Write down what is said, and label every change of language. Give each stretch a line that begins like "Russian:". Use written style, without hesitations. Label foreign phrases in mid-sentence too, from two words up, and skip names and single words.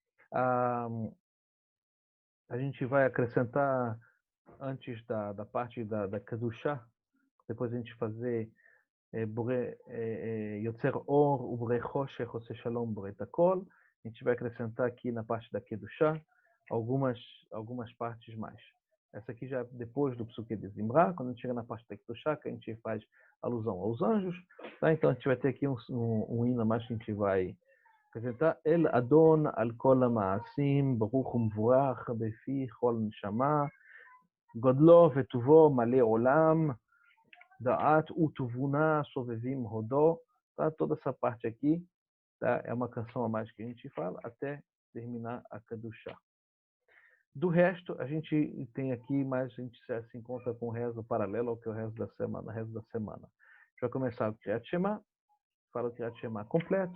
Portuguese: A gente vai acrescentar, antes da parte da Kedushá, depois a gente fazer
Hebrew: יוצר אור ובורא חושך עושה שלום בורא הכל.
Portuguese: A gente vai acrescentar aqui na parte da Kedushá algumas partes mais. Essa aqui já é depois do Psuquê de Zimra, quando a gente chega na parte da Kedushá, que a gente faz alusão aos anjos. Tá? Então a gente vai ter aqui um hino a mais que a gente vai apresentar.
Hebrew: אל אדון על כל המעשים ברוך ומבורך בפי כל נשמה גודלו וטובו מלא עולם דעת ותבונה סובבים רודו,
Portuguese: tá? Toda essa parte aqui, tá? É uma canção a mais que a gente fala até terminar a Kedushá. Do resto, a gente tem aqui, mas a gente se encontra com o rezo paralelo ao que é o rezo da semana. A gente vai começar o Kriyat Shema, fala o Kriyat Shema completo.